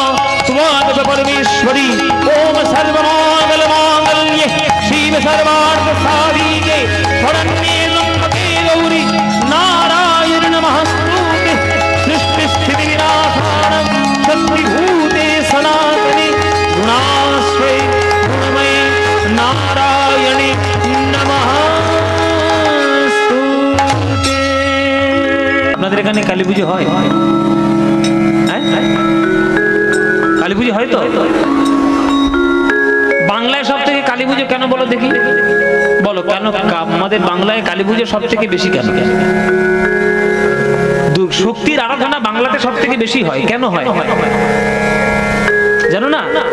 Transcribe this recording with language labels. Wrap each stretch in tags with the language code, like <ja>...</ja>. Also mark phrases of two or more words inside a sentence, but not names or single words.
<sa>त्वादप परमेश्वरी ओम सर्वमाङ्गलमाङ्गल्ये शिव सर्वार्थ साधिके शरण्ये त्र्यम्बके गौरी नारायण नमस्तुते सृष्टि स्थिति विनाशानं शक्तिभूते सनातने गुणाश्रये गुणमये नारायणे नमस्तुते।</sa> <bn>আপনাদের এখানে কালী পুজো হয়? কালী পুজো হয় তো? বাংলায় সব থেকে কালী পুজো কেন বলো দেখি? বলো কেন আমাদের বাংলায় কালী পুজো সব থেকে বেশি কেন? শক্তির আরাধনা বাংলাতে সব থেকে বেশি হয়, কেন হয় জানো না?</bn>